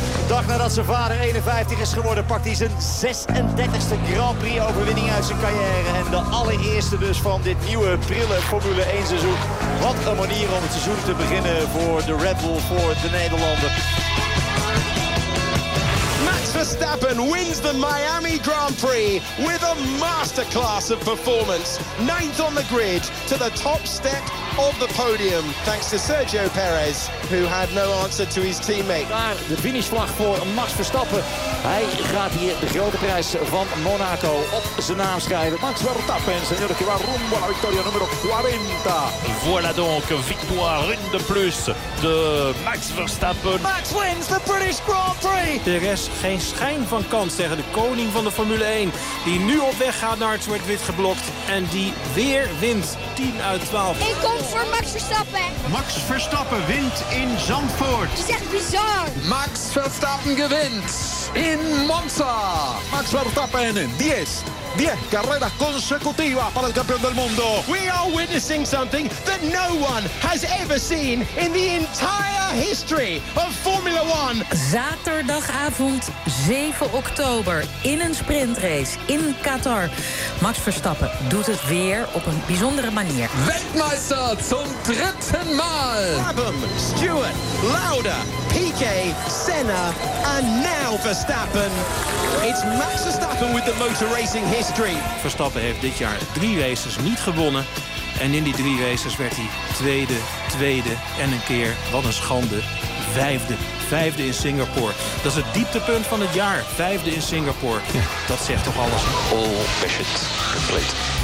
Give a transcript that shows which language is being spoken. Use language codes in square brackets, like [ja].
[nl] De dag nadat zijn vader 51 is geworden, pakt hij zijn 36e Grand Prix-overwinning uit zijn carrière. En de allereerste dus van dit nieuwe prille Formule 1 seizoen. Wat een manier om het seizoen te beginnen voor de Red Bull, voor de Nederlander. [en] Max Verstappen wins the Miami Grand Prix with a masterclass of performance. 9th on the grid to the top step of the podium. Thanks to Sergio Perez, who had no answer to his teammate. [nl] Daar de finishvlag voor Max Verstappen. Hij gaat hier de grote prijs van Monaco op zijn naam schrijven. [es] Max Verstappen, señor, que va rumbo a la victoria número 40. [fr] Voilà donc, victoire une de plus de Max Verstappen. [en] Max wins the British Grand Prix. [nl] Er is geen schijn van kans tegen de koning van de Formule 1, die nu op weg gaat naar het zwart-wit geblokt en die weer wint 10 uit 12. Ik kom voor Max Verstappen. Max Verstappen wint in Zandvoort. Dat is echt bizar. Max Verstappen gewint in Monza. [es] Max Verstappen, 10 carreras consecutivas para el campeón del mundo. [en] We are witnessing something that no one has ever seen in the entire history of Formula 1. [nl] Zaterdagavond 7 oktober in een sprintrace in Qatar. Max Verstappen doet het weer op een bijzondere manier. [de] Weltmeister zum dritten Mal. [en] Brabham, Stewart, Lauda, Piquet, Senna and now Verstappen. It's Max Verstappen with the motor racing history. [nl] Verstappen heeft dit jaar 3 races niet gewonnen. En in die 3 races werd hij tweede en een keer, wat een schande, 5e. 5e in Singapore. Dat is het dieptepunt van het jaar. 5e in Singapore. Ja. Dat zegt toch alles. [en] All mission complete.